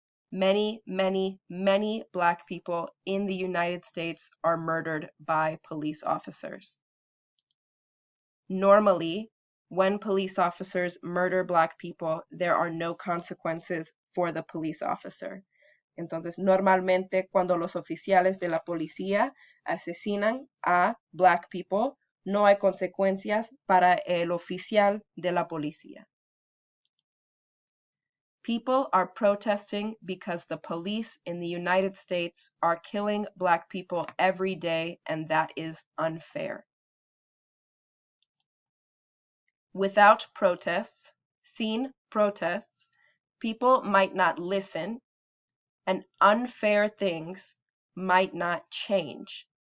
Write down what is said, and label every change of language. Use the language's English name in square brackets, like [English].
[English] Many, many, many Black people in the United States are murdered by police officers. Normally, when police officers murder Black people, there are no consequences for the police officer. [Spanish] Entonces, normalmente cuando los oficiales de la policía asesinan a [English] Black people, [Spanish] no hay consecuencias para el oficial de la policía. [English] People are protesting because the police in the United States are killing Black people every day, and that is unfair. Without protests, [Spanish] sin protests, [English] people might not listen, and unfair things might not change.